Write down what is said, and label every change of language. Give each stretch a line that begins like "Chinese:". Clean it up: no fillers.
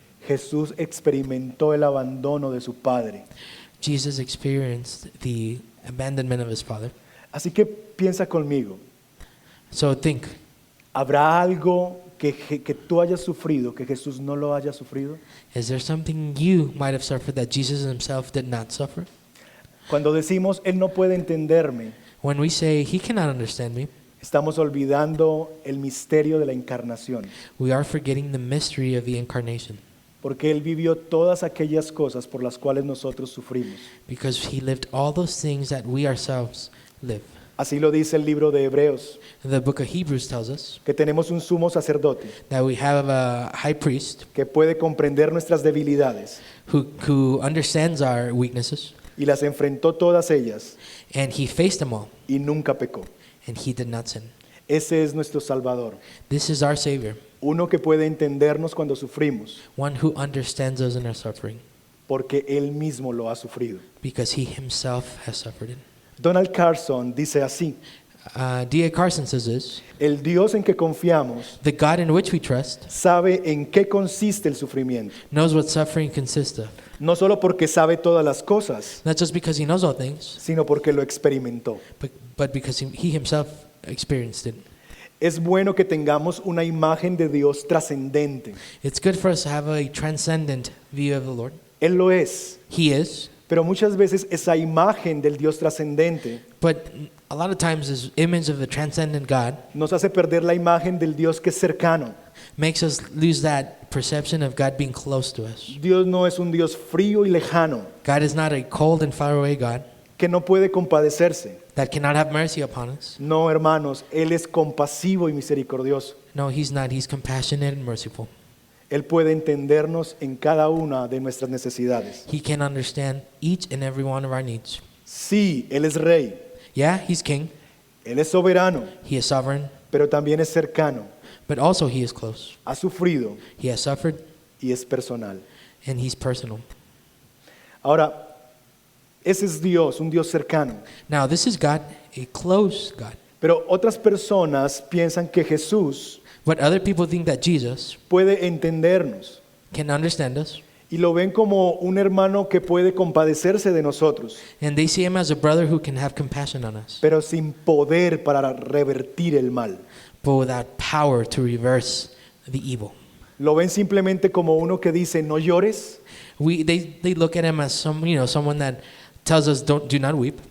Spanish: Jesús experimentó el abandono de su Padre.
English: Jesus experienced the abandonment of his father.
Spanish: Así que piensa conmigo,
English: So think,
Spanish: ¿habrá algo que tú hayas sufrido que Jesús no lo haya sufrido?
English: is there something you might have suffered that Jesus himself did not suffer?
Spanish: Cuando decimos, Él no puede entenderme,
English: When we say he cannot understand me,
Spanish: estamos olvidando el misterio de la encarnación,
English: we are forgetting the mystery of the incarnation,
Spanish: porque Él vivió todas aquellas cosas por las cuales nosotros sufrimos.
English: because he lived all those things that we ourselves live.
Spanish: Así lo dice el libro de Hebreos,
English: The book of Hebrews tells us
Spanish: que tenemos un sumo sacerdote
English: that we have a high priest
Spanish: que puede comprender nuestras debilidades
English: who understands our weaknesses,
Spanish: y las enfrentó todas ellas
English: and he faced them all,
Spanish: y nunca pecó.
English: and he did not sin.
Spanish: Ese es nuestro Salvador,
English: This is our Savior,
Spanish: uno que puede entendernos cuando sufrimos,
English: one who understands us in our suffering,
Spanish: porque Él mismo lo ha sufrido.
English: because he himself has suffered it.
Spanish: Donald Carson dice así,
English: D.A. Carson says this:
Spanish: el Dios en que confiamos
English: the God in which we trust
Spanish: sabe en qué consiste el sufrimiento,
English: knows what suffering consists of,
Spanish: no solo porque sabe todas las cosas,
English: not just because he knows all things,
Spanish: sino porque lo experimentó.
English: but because he himself experienced it.
Spanish: Es bueno que tengamos una imagen de Dios trascendente.
English: It's good for us to have a transcendent view of the Lord.
Spanish: Él lo es,
English: He is,
Spanish: pero muchas veces esa imagen del Dios trascendente
English: but a lot of times this image of the transcendent God
Spanish: nos hace perder la imagen del Dios que es cercano.
English: makes us lose that perception of God being close to us.
Spanish: Dios no es un Dios frío y lejano
English: God is not a cold and far away God
Spanish: que no puede compadecerse.
English: that cannot have mercy upon us.
Spanish: No, hermanos, Él es compasivo y misericordioso.
English: No, he's not. He's compassionate and merciful.
Spanish: Él puede entendernos en cada una de nuestras necesidades.
English: He can understand each and every one of our needs.
Spanish: Sí, Él es rey,
English: Yeah, he's king.
Spanish: Él es soberano,
English: He is sovereign,
Spanish: pero también es cercano.
English: but also he is close.
Spanish: Ha sufrido
English: He has suffered,
Spanish: y es personal.
English: and he's personal.
Spanish: Ahora, ese es Dios, un Dios cercano.
English: Now, this is God, a close God.
Spanish: Pero otras personas piensan que Jesús
English: But other people think that Jesus
Spanish: puede entendernos
English: can understand us,
Spanish: y lo ven como un hermano que puede compadecerse de nosotros,
English: and they see him as a brother who can have compassion on us,
Spanish: pero sin poder para revertir el mal.
English: but without power to reverse the evil.
Spanish: Lo ven simplemente como uno que dice, no llores,
English: They look at him as someone that tells us do not weep,